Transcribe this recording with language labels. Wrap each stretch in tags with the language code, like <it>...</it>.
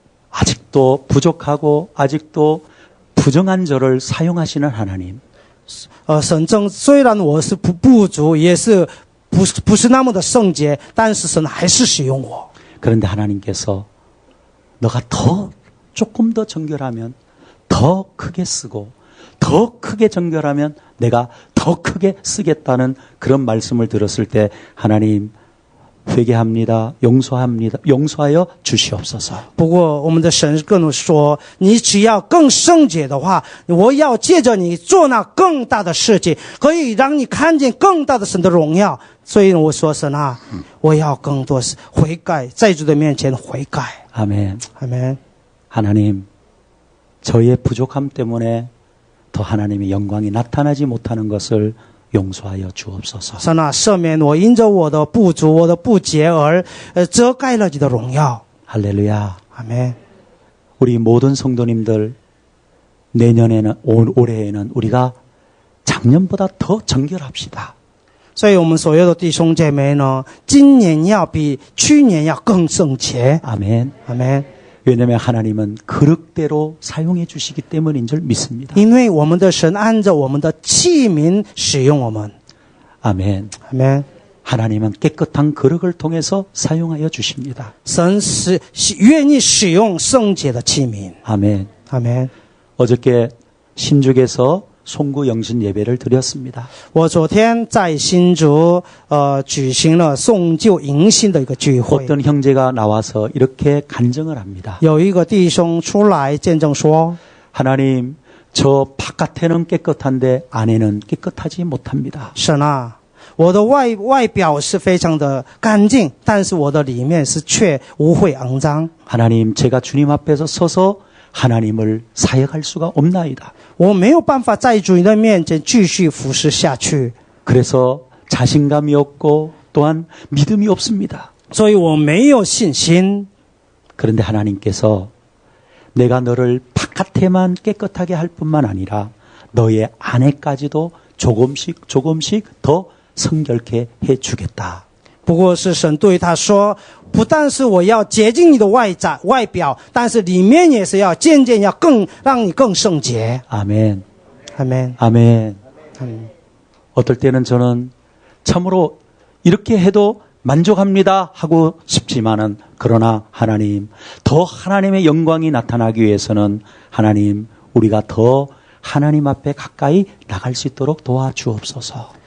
<ko>아직도 부족하고 아직도 부정한 저를 사용하시는 하나님.</ko> <zh>神虽然我是不足，也是不是那么的圣洁，但是神还是使用我。</zh> <ko>그런데 하나님께서 너가 조금 더 정결하면 더 크게 쓰고 더 크게 정결하면 내가 더 크게 쓰겠다는 그런 말씀을 들었을 때 하나님 회개합니다. 용서하여 주시옵소서.</ko> <zh>不过我们的神跟我说，你只要更圣洁的话，我要借着你做那更大的事情，可以让你看见更大的神的荣耀。所以我说神啊，我要更多悔改，在主的面前悔改。</zh> <ko>아멘.</ko> <zh>阿门。</zh> <ko>하나님, 저의 부족함 때문에 더 하나님의 영광이 나타나지 못하는 것을 용서하여 주옵소서.</ko> <zh>神啊，赦免我因着我的不足、我的不洁而遮盖了你的荣耀。</zh> <ko>할렐루야.</ko> <zh>阿门。</zh> <ko>우리 모든 성도님들 내년에는 올해에는 우리가 작년보다 더 정결합시다.</ko> <zh>所以我们所有的弟兄姐妹呢，今年要比去年要更圣洁。</zh> <ko>아멘.</ko> <zh>阿门。</zh> <ko>왜냐하면 하나님은 그릇대로 사용해 주시기 때문인 줄 믿습니다.</ko> <zh>因为我们的神按着我们的器皿使用我们。</zh> <ko>아멘.</ko> <zh>阿门。</zh> <ko>하나님은 깨끗한 그릇을 통해서 사용하여 주십니다.</ko> <zh>神愿意使用圣洁的器皿。</zh> <ko>아멘.</ko> <zh>阿门。</zh> <ko>어저께 신죽에서 송구 영신 예배를 드렸습니다.</ko> <zh>我昨天在新竹举行了送旧迎新的一个聚会。</zh> <ko>어떤 형제가 나와서 이렇게 간증을 합니다.</ko> <zh>有一个弟兄出来见证说，</zh> <ko>하나님, 저 바깥에는 깨끗한데 안에는 깨끗하지 못합니다.</ko> <zh>神啊，我的外表是非常的干净，但是我的里面是却污秽肮脏。</zh> <ko>하나님, 제가 주님 앞에서 서서 하나님을 사역할 수가 없나이다.</ko> <zh>我没有办法在主的面前继续服侍下去，</zh> <ko>그래서 자신감이 없고 또한 믿음이 없습니다.</ko> <zh>所以我没有信心。</zh> <ko>그런데 하나님께서 내가 너를 바깥에만 깨끗하게 할 뿐만 아니라 너의 안에까지도 조금씩 더 성결케 해주겠다.</ko> <zh>不过是神对他说，不但是我要洁净你的外表，但是里面也是要渐渐要让你更圣洁。</zh> <ko>아멘.</ko> <zh>阿门。</zh> <ko>아멘. 어떨 때는 저는 참으로 이렇게 해도 만족합니다 하고 싶지만은 그러나 하나님, 더 하나님의 영광이 나타나기 위해서는 하나님, 우리가 더 하나님 앞에 가까이 나갈 수 있도록 도와주옵소서.</ko>